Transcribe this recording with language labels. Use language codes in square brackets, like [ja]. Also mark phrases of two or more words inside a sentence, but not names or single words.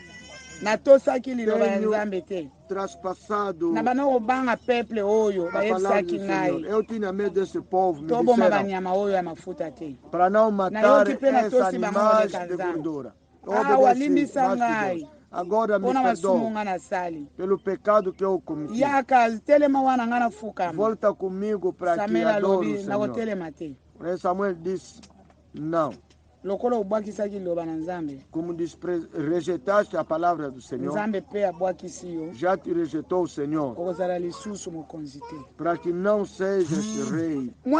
[ln] natosaki liloba ya nzambe te [pt] traspassado [ln] na bana obanga peuple oyo bayebisaki ngai [pt] eu tinha medo desse povo me [ln] toboma banyama oyo ya mafuta te [pt] para não matar essa animais de gordura [ln] walimbisa ngai [pt] agora me perdoa pelo pecado que eu cometi. [ln] telema wana nga nafuka [pt] volta comigo para que adore o Senhor. Samuel disse não. Como rejeitaste a palavra do Senhor, já te rejeitou o Senhor, para que não sejas rei.